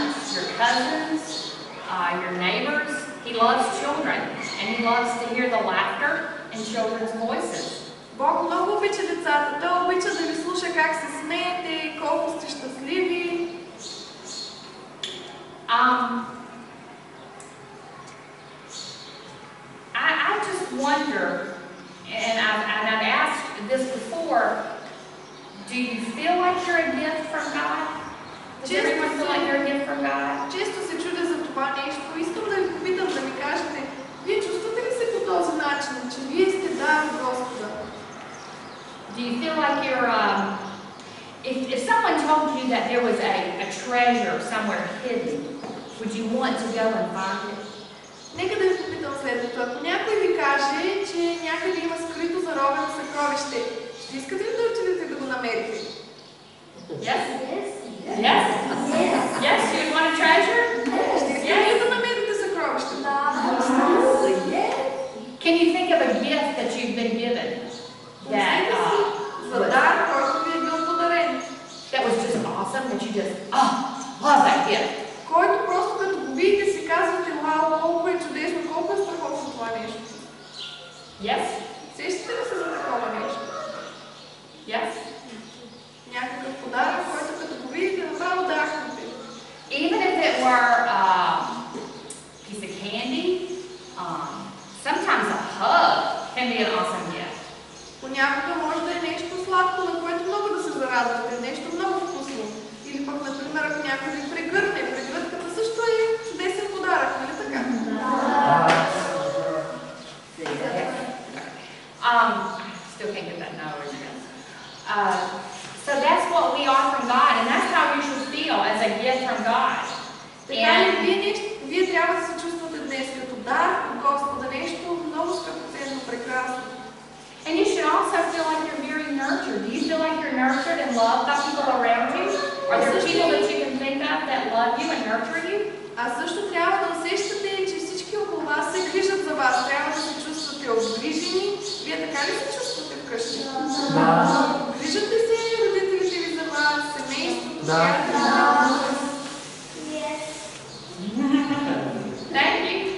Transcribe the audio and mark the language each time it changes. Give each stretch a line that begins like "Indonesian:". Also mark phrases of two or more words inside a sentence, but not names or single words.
English: your cousins, your neighbors. He loves children, and He loves to hear the laughter in children's voices.
Bulgarian: Бог много обича децата. Той обича да ви слуша как се смеете, колко сте щастливи.
English: I just wonder, and I've asked this before, do you feel like you're a gift from God? Does everyone feel like you're a gift from God?
Bulgarian: Често се чудя за това нещо. Искам да ви попитам да ми кажете, вие чувствате ли се по този начин, че вие сте дар от Господа?
English: Do you feel like you're, if someone told you that there was a treasure somewhere hidden, would you want to go and find it?
Bulgarian: Нека да ви попитам следното. Ако някой ви каже, че някъде има скрито заровено съкровище, ще искате ли да отидете да го намерите?
English: Yes? Yes? Yes, you want a treasure?
Bulgarian: Ще искате ли да намерите съкровището?
English: Can you think of a gift that you've been given?
Bulgarian: За дар, който ви е бил подарен.
English: That was just awesome, that you just, love that gift.
Bulgarian: Който просто като го видите си казвате, вау, колко е чудесно, колко е страхотно това нещо.
English: Yes?
Bulgarian: Сещате ли се за такова нещо?
English: Yes?
Bulgarian: Някакъв подарък, който като го видите, направо дахнете.
English: Even if it were a piece of candy, sometimes a hug can be an awesome gift.
Bulgarian: Понякога може да е нещо сладко, на което много да се зарадвате, нещо много вкусно. Или пък, например, ако някой ви прегърне, прегръдката също е чудесен подарък, нали така?
English: Still can't get that no in there. So that's what we are from God, and that's how you should feel as a gift from God.
Bulgarian: Така ли, вие трябва да се чувствате днес като дар от Господа, нещо много скъпоценно, прекрасно.
English: And you should also feel like you're very nurtured. Do you feel like you're nurtured and loved by people around you? Are there people that you can think of that love you and nurture you?
Bulgarian: А също трябва да усещате, че всички около вас се грижат за вас. Трябва да се чувствате обгрижени. Вие така ли се чувствате вкъщи? Да. Грижат ли се родителите ви за вас, семейството? Да.
English: Thank you.